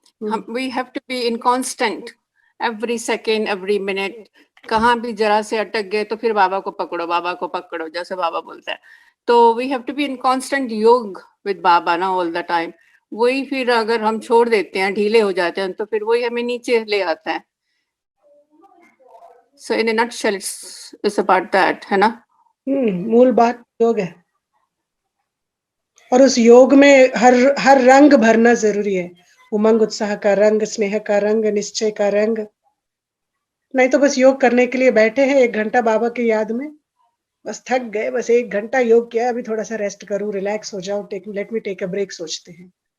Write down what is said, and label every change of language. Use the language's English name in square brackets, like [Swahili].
[English] हम we have to be in constant every second every minute. [Hindi] कहाँ भी जरा से अटक गए तो फिर बाबा को पकड़ो जैसे बाबा बोलता है। [English] तो we have to be in constant yoga with baba ना all the time. [Hindi] वही फिर अगर हम छोड़ देते हैं, ढीले हो जाते हैं, तो फिर वही हमें नीचे ले आता है। [English] So in a nutshell, it's about that, [Hindi] है ना? मूल बात योग है और उस योग में हर रंग भरना जरूरी है। उमंग उत्साह का रंग, स्नेह का रंग, निश्चय का रंग। नहीं तो बस योग करने के लिए बैठे हैं 1 घंटा बाबा की याद में, बस थक गए, बस 1 घंटा योग किया, अभी थोड़ा सा रेस्ट करूं, रिलैक्स हो जाऊं, [English] let me take a break [Hindi] सोचते हैं।